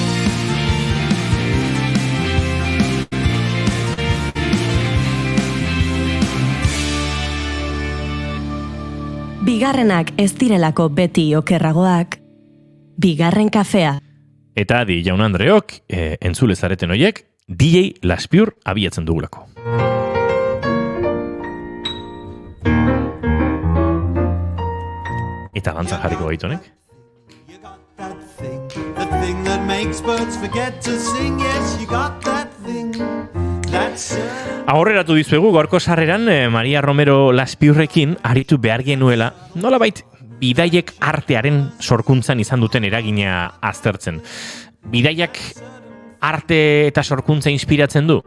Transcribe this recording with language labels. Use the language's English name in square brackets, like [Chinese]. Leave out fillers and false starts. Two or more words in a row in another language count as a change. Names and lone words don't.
[Basque] Bigarrenak ez direlako beti okerragoak, Bigarren kafea. Eta adi, jaun Andreok, entzule zareten hoiek, DJ Laspiur abiatzen dugulako. Eta dantza jarriko gaitonek. [English] The thing that makes birds forget to sing, yes, you got that thing. [Basque] Aurreratu dizuegu, gaurko sarreran Maria Romero Laspiurrekin aritu behar genuela, nolabait bidaiek artearen sorkuntzan izan duten eragina aztertzen. Bidaiak arte eta sorkuntza inspiratzen du?